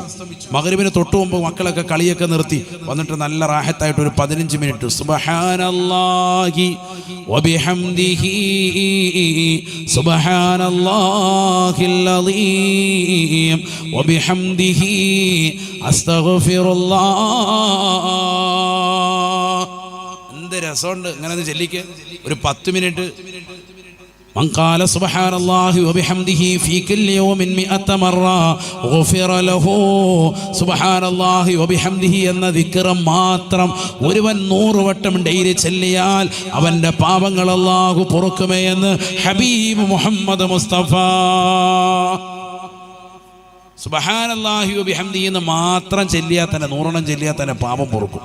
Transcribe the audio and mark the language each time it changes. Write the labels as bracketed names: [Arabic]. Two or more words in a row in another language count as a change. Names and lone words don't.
[Malayalam] മഗ്‌രിബിന് തൊട്ട് മുമ്പ് മക്കളൊക്കെ കളിയൊക്കെ നിർത്തി വന്നിട്ട് നല്ല റാഹത്തായിട്ട് ഒരു 15 മിനിറ്റ് [Arabic] سبحان الله وبحمده سبحان الله العظيم وبحمده أستغفر الله. [Malayalam] എന്ത് രസമുണ്ട് ഇങ്ങനെ ചൊല്ലിക്ക് ഒരു 10 മിനിറ്റ്. [Arabic] من قال سبحان الله وبحمده في كل يوم 100 مرة غفر له. سبحان الله وبحمده [Malayalam] എന്ന ദിക്ർ മാത്രം ഒരുവൻ 100 വട്ടം ഡെയിലി ചൊല്ലിയാൽ അവന്റെ പാപങ്ങൾ അല്ലാഹു പൊറുക്കുമേ എന്ന് ഹബീബ് മുഹമ്മദ് മുസ്തഫ. [Arabic] سبحان الله وبحمده [Malayalam] എന്ന് മാത്രം ചൊല്ലിയാൽ തന്നെ 100 ചൊല്ലിയാൽ തന്നെ പാപം പൊറുക്കും.